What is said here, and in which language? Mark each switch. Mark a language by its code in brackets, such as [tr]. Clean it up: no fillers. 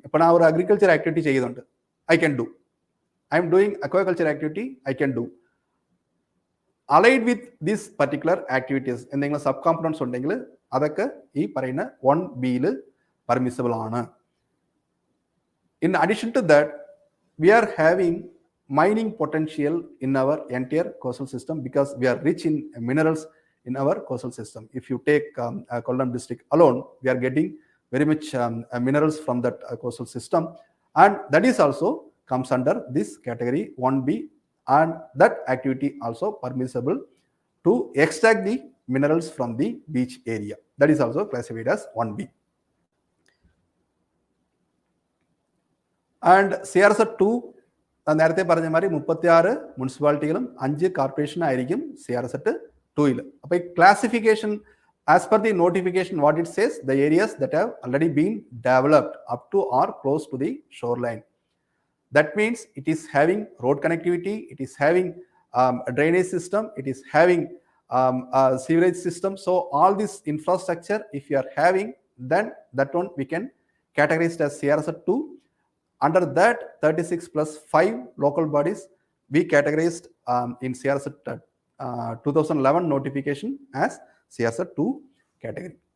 [ml] ഇപ്പൊ ഞാൻ ഒരു അഗ്രികൾച്ചർ ആക്ടിവിറ്റി ചെയ്യുന്നുണ്ട്, [en] I can do. I am doing aquaculture activity, I can do. Allied with this particular activities [ml] എന്തെങ്കിലും sub components ഉണ്ടെങ്കിൽ അതൊക്കെ ഈ പറയുന്ന 1B പെർമിസിബിൾ ആണ്. [en] In addition to that, we are having mining potential in our entire coastal system because we are rich in minerals in our coastal system. If you take Kollam district alone, we are getting very much minerals from that coastal system, and that is also comes under this category 1B, and that activity also permissible to extract the minerals from the beach area. That is also classified as 1B. And [ml] CRZ 2 നേരത്തെ പറഞ്ഞ മാതിരി 36 മുനിസിപ്പാലിറ്റികളും 5 corporation ആയിരിക്കും CRZ 2ൽ. അപ്പോൾ ഈ [en] Classification as per the notification what it says, the areas that have already been developed up to or close to the shore line. That means it is having road connectivity, it is having a drainage system, it is having a sewerage system. So all this infrastructure, if you are having, then that one we can categorize as CRZ 2. Under that 36 plus 5 local bodies we categorized in CRZ 2011 notification as CRZ 2 category.